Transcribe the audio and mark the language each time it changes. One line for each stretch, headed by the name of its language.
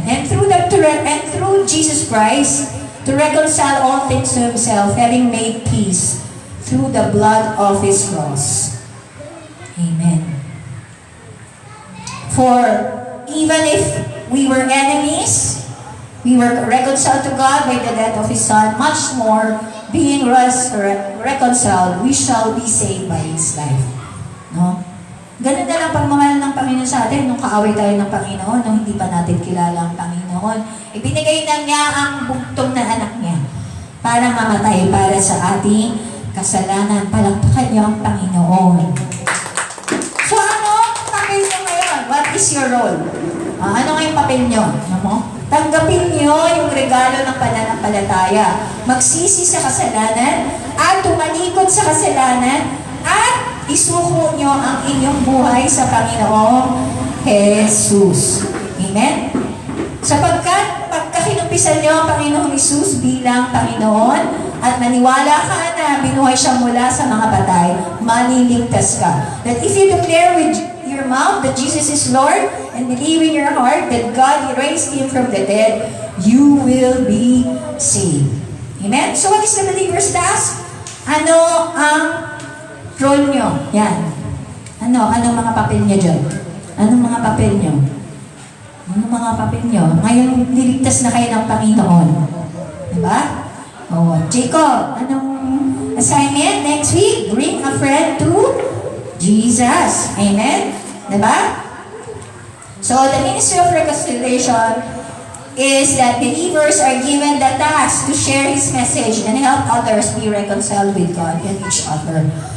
English: And through Jesus Christ, to reconcile all things to Himself, having made peace through the blood of His cross. Amen. For even if we were enemies, we were reconciled to God by the death of His Son, much more, being reconciled, we shall be saved by His life. No?
Filipino: Ganun na lang pagmamahal ng Panginoon sa atin nung kaaway tayo ng Panginoon, nung hindi pa natin kilala ang Panginoon. Ibinigay na niya ang bugtong na anak niya para mamatay para sa ating kasalanan. Palakpakan niyo ang Panginoon. So ano ang papel niyo ngayon?
English: What is your role?
Filipino: Ano nga yung papel niyo? Ano mo? Tanggapin niyo yung regalo ng pananampalataya. Magsisi sa kasalanan at tumalikod sa kasalanan at isuko niyo ang inyong buhay sa Panginoong Jesus. Amen? Sapagkat pagka kinumpisan niyo ang Panginoong Jesus bilang Panginoon at maniwala ka na binuhay siya mula sa mga patay, maliligtas ka.
English: That if you declare with your mouth that Jesus is Lord and believe in your heart that God raised Him from the dead, you will be saved. Amen? So what is the believer's task?
Filipino: Ano ang role nyo? Yan. Ano mga papel nyo dyan? Anong mga papel nyo? Anong mga papel nyo? Ngayon, niligtas na kayo ng Panginoon. Diba? Oh, Jacob, anong assignment next week?
English: Bring a friend to Jesus. Amen? Diba? So, the ministry of reconciliation is that believers are given the task to share His message and help others be reconciled with God and each other.